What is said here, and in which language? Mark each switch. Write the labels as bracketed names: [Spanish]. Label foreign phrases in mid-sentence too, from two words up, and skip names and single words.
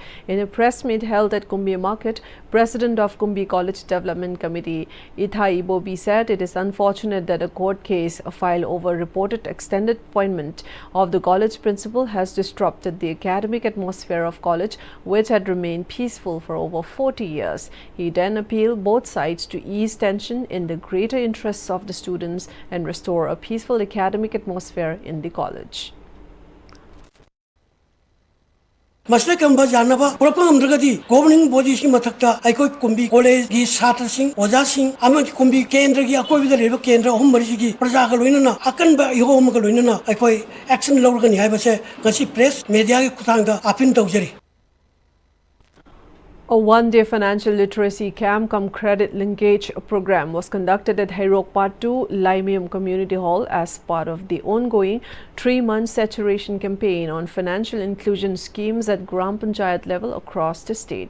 [English] In a press meet held at Kumbi Market, President of Kumbi College Development Committee, Ithai Bobi, said it is unfortunate that a court case filed over reported extended appointment of the college principal has disrupted the academic atmosphere of college, which had remained peaceful for over 40 years. He then appealed both sides to ease tension in the greater interests of the students and restore a peaceful academic atmosphere in the college. [Manipuri] Masle kamba janaba propam amdragadi governing body si mathakta aikoi Kumbi college gi chhatra sing oja sing amati Kumbi kendra gi akoi bida leba kendra ahum mari gi praja ga loinana akan ba ihom ga loinana aikoi action lawrgani haibase ngasi [English] press media [Manipuri] gi khutangda apin tawjari. [English] A one-day financial literacy camp cum credit linkage program was conducted at Hairok Part 2 Limium Community Hall as part of the ongoing 3-month saturation campaign on financial inclusion schemes at Gram Panchayat level across the state.